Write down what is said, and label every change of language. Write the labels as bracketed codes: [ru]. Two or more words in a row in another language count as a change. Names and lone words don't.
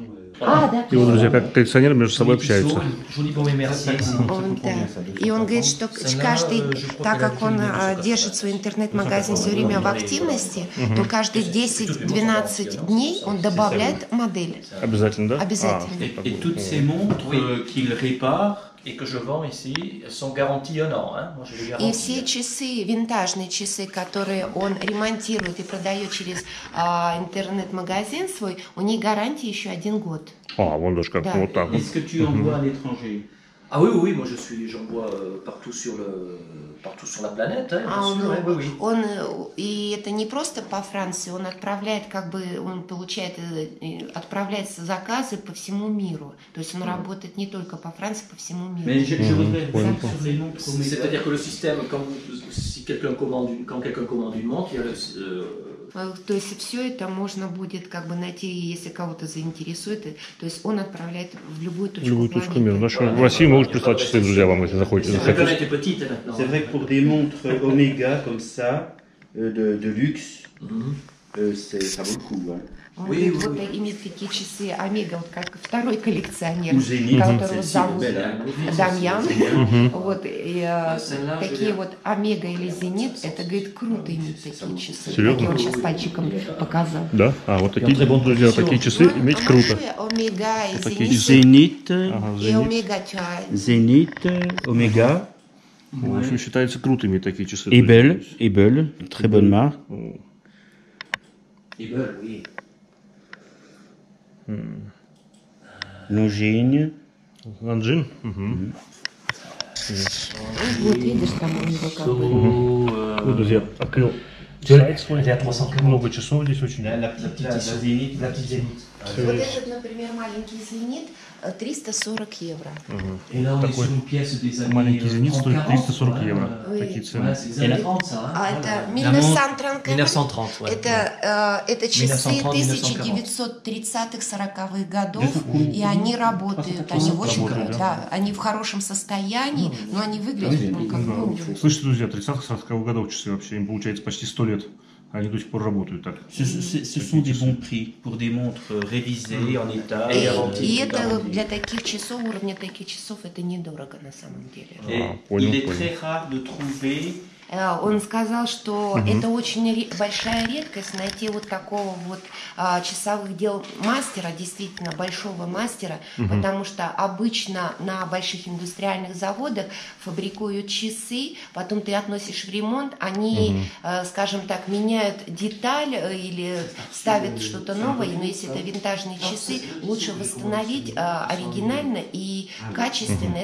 [ru] И вот, друзья, как коллекционеры между собой общаются. И он говорит, что каждый, так как он держит свой интернет-магазин все время в активности, то каждые 10-12 дней он добавляет модель. Обязательно, да? Обязательно. [fr] Et toutes ces montres qu'il répare, Et que je vends ici, elles sont garanties 1 an. Hein. Moi, je les [ru] И [fr] garantis. [ru] все часы, винтажные часы, которые он ремонтирует и продает через интернет-магазин свой, у них гарантия еще 1 год. А, вон даже как, Да. вот так вот. [fr] est-ce que tu envoies à l'étranger? Ah oui, oui, moi j'envoie partout sur la planète. Hein, bien sûr, oui, oui. [ru] Он, и это не просто по Франции, он отправляет, как бы, он получает, отправляет заказы по всему миру. То есть он работает не только по Франции, по всему [fr] Mais [ru] миру. [fr] je voudrais revenir sur les montres Omega. C'est-à-dire que le système, si quelqu'un commande une montre, il y a [ru] То есть все это можно будет как бы найти, если кого-то заинтересует. То есть он отправляет в любую точку, В любую точку планеты. мира. Значит, в России могут прислать часы, друзья, вам, если захотите. [fr] La planète est petite maintenant. C'est vrai que pour des montres Omega comme ça, de luxe, ça vaut le coup. Hein. [ru] Он [fr] Oui, [ru] говорит, [fr] oui, [ru] вот имеет такие часы Омега, вот как второй коллекционер, [fr] Ou Zénith, [ru] которого [fr] celle-ci, [ru] зовут [fr] belle, hein. [ru] Дамьян. Вот, и, [fr] Celle-là, je [ru] такие [fr] l'ai. [ru] вот Омега или Зенит, это, говорит, круто иметь такие часы. Серьезно? Как он сейчас пальчиком показал. Да? А, вот такие, друзья, такие часы иметь круто. Омега и такие Зенит. [fr] Zénith, [ru] Ага, И Зенит. Омега, [fr] tu as- Zénith, Omega, [ru] В общем, считается круто иметь такие часы. [fr] Ebel, Ebel, très bonne marque. Ils veulent, oui. Longines, [ru] Ланжин? Угу. Вот видишь, там у него как бы. Вот, друзья, открыл сайт свой. [fr] Elle est à 300 €. [ru] Много часов здесь очень. [fr] La petite Zénith, la petite Zénith. [ru] Вот этот, например, маленький Зенит 340 евро. [fr] Et là, on est [ru] Такой [fr] sur une pièce des années [ru] маленький зенит стоит [fr] 30-40, [ru] 340 [fr] ouais, [ru] евро. [fr] Oui. [ru] Такие [fr] Ouais, [ru] цены. [fr] c'est des années 30, ça. Hein, [ru] А [fr] voilà. [ru] это [fr] La montre [ru] 1930, [fr] 1930, ouais. [ru] это часы 1930-1940. 1930-40-х годов, и они работают, они в очень, да, они в хорошем состоянии, но они выглядят ну, как новые. Слышите, друзья, 30-40 годов часы вообще, им получается почти 100 лет Они до сих пор работают так. [fr] Ce sont des bons prix pour des montres révisées en état. [ru] И это для таких часов, уровня таких часов, это недорого на самом деле. [fr] Et [ru] Понял, [fr] il est [ru] понял. [fr] très rare de trouver [ru] Он сказал, что это очень большая редкость найти вот такого вот часовых дел мастера, действительно большого мастера, потому что обычно на больших индустриальных заводах фабрикуют часы, потом ты относишь в ремонт, они, скажем так, меняют деталь или ставят что-то новое, но если это винтажные часы, лучше восстановить оригинально и качественно.